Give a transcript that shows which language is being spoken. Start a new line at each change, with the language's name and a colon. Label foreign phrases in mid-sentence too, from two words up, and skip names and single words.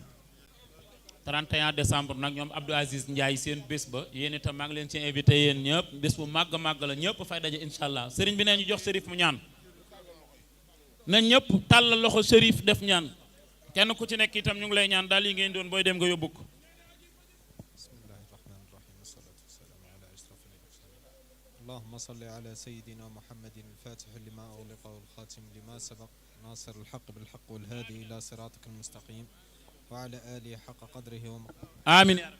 Wolof: 31 décembre nag ñoom Abdou Aziz Ndiaye seen bés ba yéen itam maa ngi leen ci invité yéen ñëpp bés bu màgg màgg la ñëpp fay daje
Arabic: إن شاء الله
Wolof: Serigne bi nee ñu jox Serif mu ñaan na ñëpp tàllal loxo Serif def ñaan kenn ku ci nekk itam ñu ngi lay ñaan daal yi ngeen doon booy dem nga yóbbu ko.
Arabic: اللهم صل على سيدنا محمد الفاتح لما أغلق والخاتم لما سبق ناصر الحق بالحق والهادي إلى صراطك المستقيم وعلى آله حق قدره ومقداره آمين يا رب.